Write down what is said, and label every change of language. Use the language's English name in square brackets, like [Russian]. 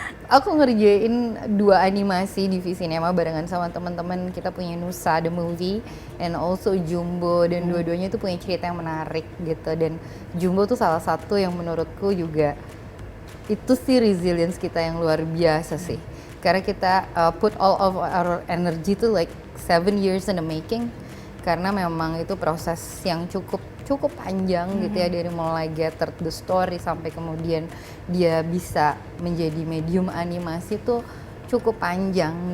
[Indonesian] aku ngerjain 2 animasi di Visinema barengan sama teman-teman. Kita punya Nusa the Movie [English] and also [Indonesian] Jumbo, dan dua-duanya itu punya cerita yang menarik gitu. Dan Jumbo tuh salah satu yang menurutku juga itu sih resilience kita yang luar biasa sih. Karena kita [English] put all of our energy to like 7 years in the making. [Indonesian] Karena memang itu proses yang cukup panjang gitu ya, dari mulai [English] gather the story [Indonesian] sampai kemudian dia bisa menjadi medium animasi tuh cukup panjang.